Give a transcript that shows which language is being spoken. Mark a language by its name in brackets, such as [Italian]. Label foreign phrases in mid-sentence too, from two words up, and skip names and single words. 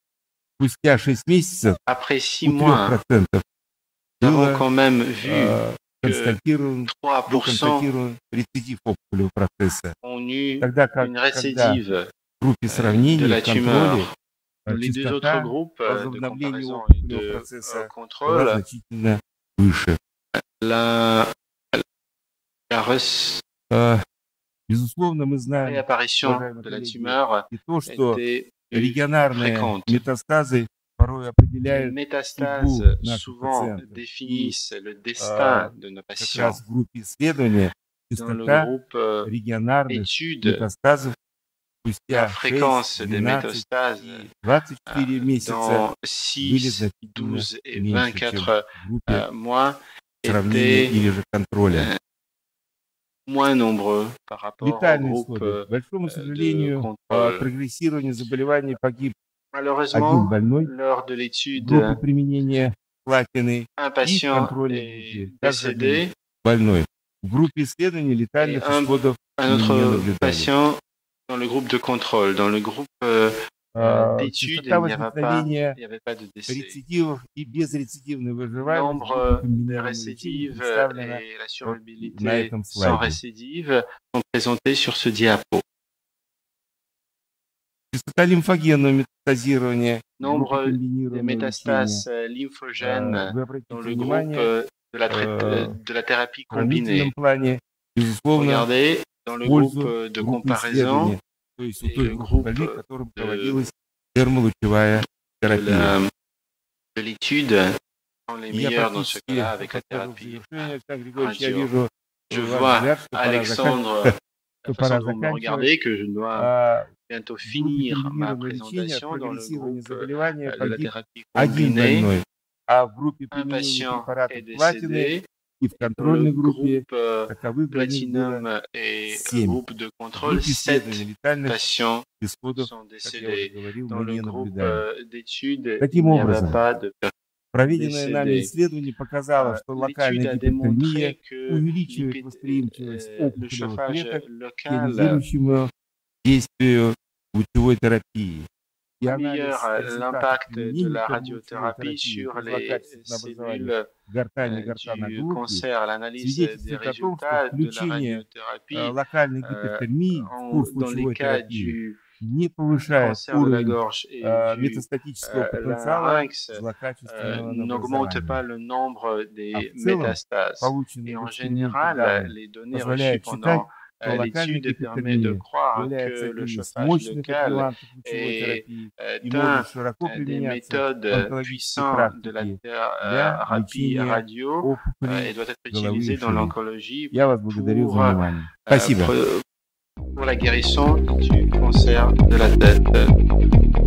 [French] Après 6 mois, nous avons quand même vu que 3% ont eu une récidive de la tumeur. Les deux autres groupes de comparaison et de contrôle, la [Russian] Безусловно, мы знаем, [French] réapparition de la tumeur [Russian] и то, что [French] était [Russian] регионарные [French] fréquente. [Russian] métastases порой [French] Les [Russian] определяют [French] métastases [Russian] судьбу наших [French] souvent [Russian] пациентов. И [French] définissent le destin de nos [Russian] как [French] patients. [Russian] раз в группе исследования [French] Dans le [Russian] частота [French] groupe [Russian] регионарных [French] étude, [Russian] métastases [French] la [Russian] спустя [French] fréquence [Russian] 6, [French] des [Russian] 12 [French] métastases [Russian] и 24 месяца [French] dans [Russian] были [French] 6, [Russian] значительно [French] 12 et [Russian] меньше, чем [French] 24 [Russian] в группе [French] mois [Russian] сравнения [French] étaient [Russian] или же контроля. [French] moins nombreux par rapport au [Russian] Летальные [French] groupe [Russian] исходы. К большому [French] de [Russian] сожалению, от [French] contrôle. [Russian] прогрессирования заболеваний погиб один [French] Malheureusement, [Russian] больной [French] lors de [Russian] в [French] l'étude, [Russian] группе применения платины [French] un [Russian] и в [French] patient [Russian] контрольной [French] est [Russian] группе также один [French] décédé [Russian] больной. В группе исследований [French] et [Russian] летальных исходов [French] un [Russian] мы не [French] autre [Russian] наблюдали. [French] patient dans le groupe de contrôle. Dans le groupe d'études, [Russian] Частота [French] il n'y [Russian] возникновения [French] avait pas de décès. [Russian] рецидивов и безрецидивной выживаемости в группе [French] Nombre des [Russian] комбинированного лечения [French] récidives [Russian] представлена [French] et la [Russian] на [French] survivabilité [Russian] этом [French] sans [Russian] слайде. [French] récidive sont présentés sur ce diapo. [Russian] Частота лимфогенного метастазирования в группе [French] Nombre des [Russian] комбинированного [French] métastases [Russian] лечения. [French] lymphogènes [Russian] Вы [French] dans [Russian] обратите [French] le groupe [Russian] внимание, [French] de la thérapie [Russian] в сравнительном [French] combinée. [Russian] плане, безусловно, [French] Regardez, dans [Russian] в [French] le groupe [Russian] пользу [French] de [Russian] группы [French] comparaison [Russian] исследования, то есть у [French] et [Russian] той [French] le [Russian] группы [French] groupe [Russian] больных, которым [French] de, [Russian] проводилась термолучевая терапия. [French] de l'étude sont les [Russian] И я [French] meilleurs dans ce [Russian] практически [French] cas-là avec la [Russian] подхожу к [French] thérapie [Russian] завершению, Александр Григорьевич, я [French] radio. [Russian] вижу [French] Je [Russian] ваш [French] vois [Russian] взгляд, что пора [French] Alexandre, [Russian] заканчивать. [French] la [Russian] Что пора [French] façon dont vous me [Russian] заканчивать. [French] regardez, que je dois [Russian] В [French] bientôt [Russian] группе [French] finir ma [Russian] комбинированного лечения от [French] présentation dans le [Russian] прогрессирования [French] groupe [Russian] заболевания [French] de la [Russian] погиб [French] thérapie [Russian] один [French] combinée. [Russian] больной, а в группе [French] Un [Russian] применения [French] patient [Russian] препаратов [French] est [Russian] платины [French] décédé. [Russian] и в [French] Dans le [Russian] контрольной группе [French] groupe [Russian] таковых больных было [French] Platinum et [Russian] 7. [French] groupe de [Russian] В [French] contrôle, [Russian] группе [French] 7 [Russian] исследований летальных [French] patients [Russian] исходов, [French] sont [Russian] как я уже [French] décédés. [Russian] говорил, [French] Dans [Russian] мы [French] le [Russian] не [French] groupe [Russian] наблюдали. [French] d'études, [Russian] Таким [French] il n'y avait [Russian] образом, [French] pas de [Russian] проведенное нами [French] décédés. [Russian] исследование показало, что [French] L'étude [Russian] локальная [French] a [Russian] гипертония [French] démontré que [Russian] увеличивает восприимчивость [French] le [Russian] опухолевых [French] chauffage [Russian] клеток к [French] local [Russian] ионизирующему действию лучевой терапии. И анализ [French] améliore [Russian] результатов [French] l'impact de [Russian] применения [French] la [Russian] термолучевой [French] radiothérapie [Russian] терапии [French] sur [Russian] при [French] les [Russian] злокачественном образовании [French] cellules [Russian] гортани гортана [French] du [Russian] группы [French] cancer. L'analyse des [Russian] свидетельствует о том, что [French] résultats de la [Russian] включение [French] radiothérapie [Russian] локальной гипертермии в курс [French] dans les [Russian] лучевой [French] cas [Russian] терапии [French] du [Russian] не повышает [French] cancer de la [Russian] уровень [French] gorge et du [Russian] метастатического потенциала [French] larynx [Russian] злокачественного [French] n'augmente [Russian] образования. [French] pas le nombre [Russian] А [French] des [Russian] в целом, [French] métastases. [Russian] полученные [French] Et [Russian] в [French] en [Russian] эксперименте [French] général, [Russian] данные [French] les données reçues [Russian] позволяют считать, [French] pendant [Russian] что локальная [French] l'étude permet de [Russian] гипертермия [French] croire [Russian] является [French] que le [Russian] одним из [French] chauffage [Russian] мощных [French] local [Russian] адъювантов лучевой [French] est [Russian] терапии и [French] un [Russian] может широко [French] des [Russian] применяться в [French] méthodes [Russian] онкологической [French] puissantes de la [Russian] практике для [French] thérapie [Russian] лечения [French] radio et [Russian] опухолей [French] doit être [Russian] головы и [French] utilisé dans [Russian] шеи. [French] l'oncologie [Russian] Я вас благодарю за [French] pour, [Russian] внимание. Спасибо. [French] pour la guérison du cancer de la tête.